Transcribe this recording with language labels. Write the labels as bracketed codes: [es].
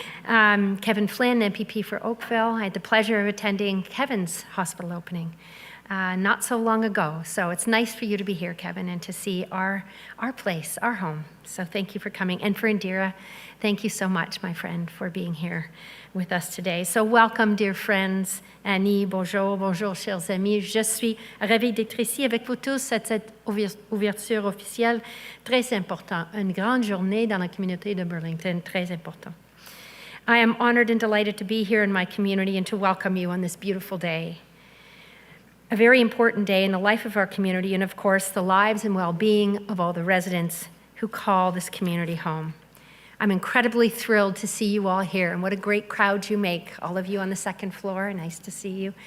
[en] Kevin Flynn, MPP for Oakville. I had the pleasure of attending Kevin's hospital opening not so long ago. So it's nice for you to be here, Kevin, and to see our place, our home. So thank you for coming. And for Indira, thank you so much, my friend, for being here with us today. So welcome, dear friends. [fr] Annie, bonjour, bonjour, chers amis. Je suis ravie d'être ici avec vous tous à cette ouverture officielle très importante. Une grande journée dans la communauté de Burlington, très important. [en] I am honored and delighted to be here in my community and to welcome you on this beautiful day. A very important day in the life of our community and, of course, the lives and well-being of all the residents who call this community home. I'm incredibly thrilled to see you all here, and what a great crowd you make, all of you on the second floor. Nice to see you.